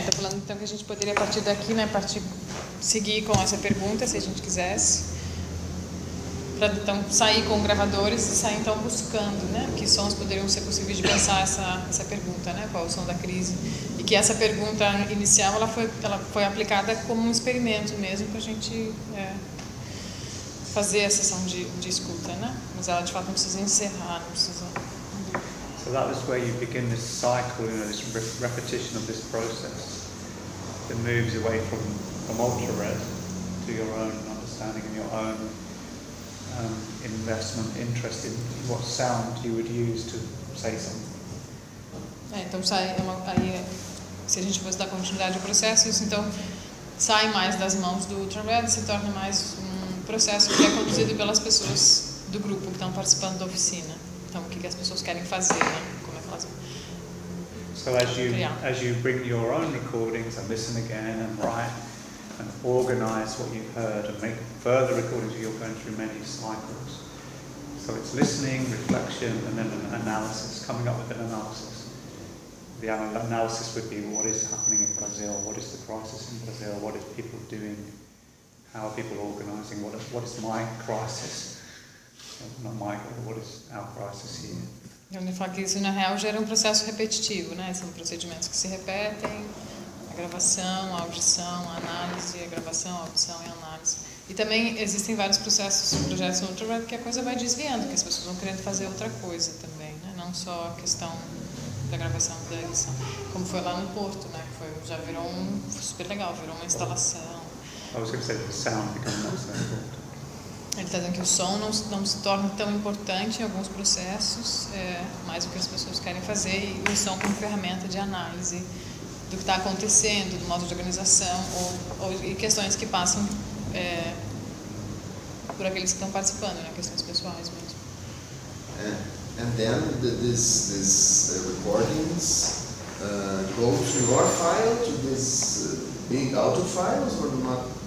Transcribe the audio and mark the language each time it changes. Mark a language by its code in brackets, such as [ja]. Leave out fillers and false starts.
[pt] Está falando então que a gente poderia partir daqui, né, partir, seguir com essa pergunta, se a gente quisesse, para então sair com gravadores e sair então buscando, né, que sons poderiam ser possíveis de pensar essa pergunta, né, qual o som da crise, e que essa pergunta inicial ela foi aplicada como um experimento mesmo para a gente fazer a sessão de escuta, né, mas ela de fato não precisa encerrar, não precisa. [en] So that was where you begin this cycle, you know, this repetition of this process that moves away from ultra-red to your own understanding and your own investment, interest in what sound you would use to say something. [pt] É, então sai, aí, se a gente fosse dar continuidade ao processo, isso então sai mais das mãos do ultra-red, se torna mais um processo que é conduzido pelas pessoas do grupo que estão participando da oficina. Então, o que as pessoas querem fazer, né? Como é que elas vão [en] so as you, [pt] criar. [en] As you bring your own recordings and listen again and write and organize what you've heard and make further recordings, you're going through many cycles. So it's listening, reflection, and then an analysis, coming up with an analysis. The analysis would be what is happening in Brazil, what is the crisis in Brazil, what are people doing, how are people organizing, what is my crisis? Not my, what is our crisis here? [pt] Então ele fala que isso na real gera um processo repetitivo, né? São procedimentos que se repetem, a gravação, a audição, a análise, a gravação, a audição e a análise. E também existem vários processos, projetos no ultra-red que a coisa vai desviando, que as pessoas vão querendo fazer outra coisa também, né? Não só a questão da gravação e da edição. Como foi lá no Porto, né? Foi, já virou um, foi super legal, virou uma instalação. [en] I was going to say the sound becomes not so important. [pt] Ele está dizendo que o som não se torna tão importante em alguns processos, mais o que as pessoas querem fazer, e o som como ferramenta de análise do que está acontecendo, do modo de organização, ou e questões que passam por aqueles que estão participando, né, questões pessoais mesmo. [en] And then these recordings go to your file, to this big audio files, or not?